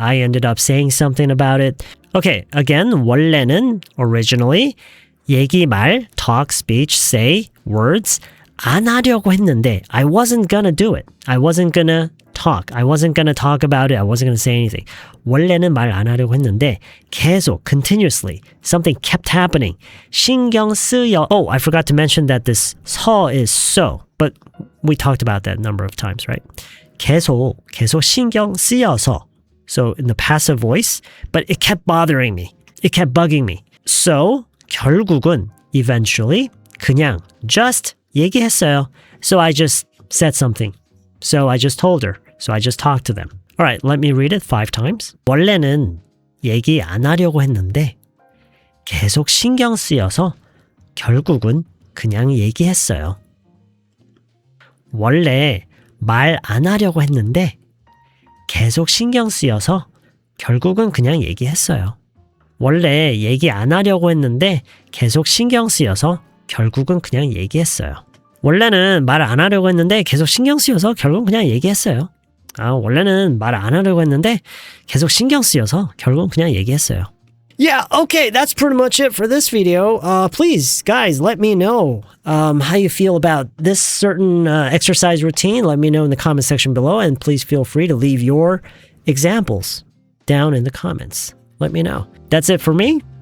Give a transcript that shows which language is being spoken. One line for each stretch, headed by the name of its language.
English: I ended up saying something about it. Okay, again, 원래는, originally, 얘기, 말, talk, speech, say, words,
Korean: 안 하려고 했는데,
English: I wasn't gonna do it. I wasn't gonna talk. I wasn't going to talk about it. I wasn't going to say anything.
Korean: 원래는 말 안 하려고 했는데 계속
English: continuously something kept happening.
Korean: 신경 쓰여.
English: Oh, I forgot to mention that this 서 is so, but we talked about that a number of times, right?
Korean: 계속 신경 쓰여서.
English: So in the passive voice, but it kept bothering me. It kept bugging me.
Korean: So 결국은 eventually 그냥 just 얘기했어요.
English: So I just said something. So I just told her. So I just talked to them. All right, let me read it 5 times.
Korean: 원래는 얘기 안 하려고 했는데 계속 신경 쓰여서 결국은 그냥 얘기했어요. 원래 말 안 하려고 했는데 계속 신경 쓰여서 결국은 그냥 얘기했어요. 원래 얘기 안 하려고 했는데 계속 신경 쓰여서 결국은 그냥 얘기했어요. 원래는 말 안 하려고 했는데 계속 신경 쓰여서 결국은 그냥 얘기했어요. 원래는 말 안 하려고 했는데 계속 신경 쓰여서 결국은 그냥 얘기했어요.
English: Yeah, okay, that's pretty much it for this video. Please, guys, let me know how you feel about this certain exercise routine. Let me know in the comment section below, and please feel free to leave your examples down in the comments. Let me know. That's it for me.